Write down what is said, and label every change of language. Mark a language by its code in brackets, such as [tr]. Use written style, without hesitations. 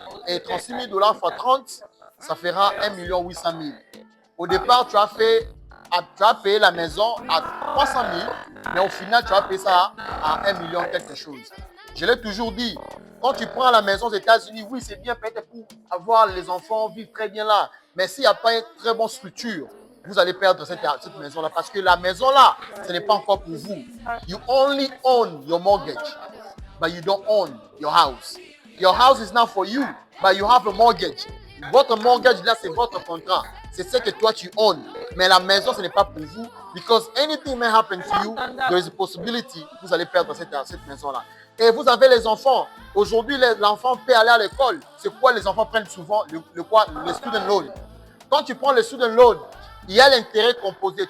[fr] Et $36,000 x 30, ça fera 1,8 million. Au départ, tu as payé la maison à 300,000, mais au final, tu vas payer ça à 1 million quelque chose. Je l'ai toujours dit, quand tu prends la maison aux États-Unis, oui, c'est bien peut-être pour avoir les enfants, vivre très bien là. Mais s'il n'y a pas une très bonne structure, vous allez perdre cette maison-là. Parce que la maison-là, ce n'est pas encore pour vous. [en] You only own your mortgage, but you don't own your house. Your house is not for you, but you have a mortgage. [fr] Votre mortgage, là, c'est votre contrat. C'est ce que toi, tu owns. Mais la maison, ce n'est pas pour vous. [en] Because anything may happen to you, there is a possibility [fr] que vous allez perdre cette maison-là. Et vous avez les enfants. Aujourd'hui, l'enfant peut aller à l'école. C'est quoi les enfants prennent souvent? Le student loan. Quand tu prends le student loan, il y a l'intérêt composé.